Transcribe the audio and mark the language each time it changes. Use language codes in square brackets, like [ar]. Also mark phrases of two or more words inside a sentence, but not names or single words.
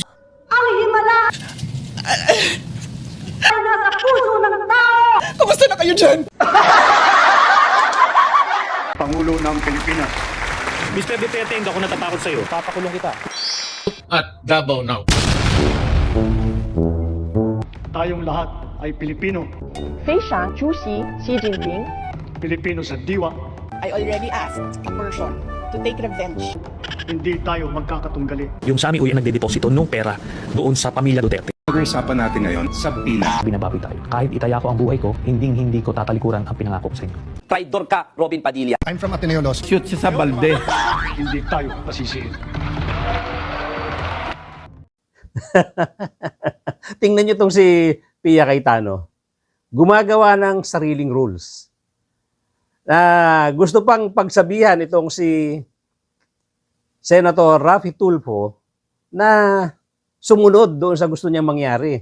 [tl] Ang himala ay nasa puso ng tao! Kamusta na kayo dyan? Pangulo ng Pilipinas. Mr. Duterte, hindi ako natatakot sa'yo. Papakulong kita. [en] At Davao now. [tl] Tayong lahat ay Pilipino. 非常出席习近平 Pilipino sa diwa. [en] I already asked a person to take revenge. [tl] Hindi tayo magkakatunggali. Yung sa amin uwi ang nagdedeposito nung pera doon sa pamilya Duterte. Pag-uusapan natin ngayon sa pila. Binabawi tayo. Kahit itaya ko ang buhay ko, hindi ko tatalikuran ang pinangako ko sa inyo. Traidor ka, Robin Padilla. [en] I'm from Ateneo Law. [tl] Shoot siya sa balde. Hindi tayo pasisihin. Tingnan nyo itong si Pia Cayetano. Gumagawa ng sariling rules. Gusto pang pagsabihan itong si Senator Raffy Tulfo na sumunod doon sa gusto niyang mangyari.